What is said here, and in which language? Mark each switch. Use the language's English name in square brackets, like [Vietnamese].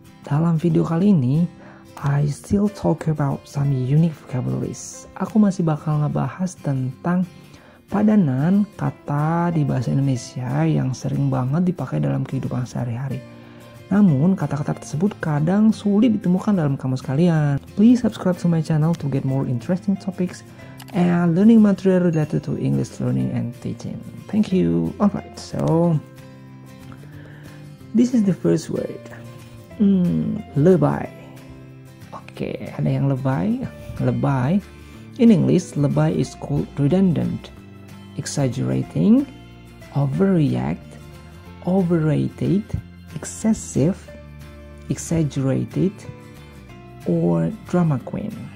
[Indonesian] Dalam video kali ini, [English] I still talk about some unique vocabularies. [Indonesian] Aku masih bakal ngebahas tentang padanan kata di bahasa Indonesia yang sering banget dipakai dalam kehidupan sehari-hari. Namun, kata-kata tersebut kadang sulit ditemukan dalam kamus kalian. [English] Please subscribe to my channel to get more interesting topics and learning material related to English learning and teaching. Thank you. Alright, so this is the first word. Lebay. Oke, [Indonesian] ada yang lebay. [English] Lebay. In English, lebay is called redundant, exaggerating, overreact, overrated, excessive, exaggerated, or drama queen.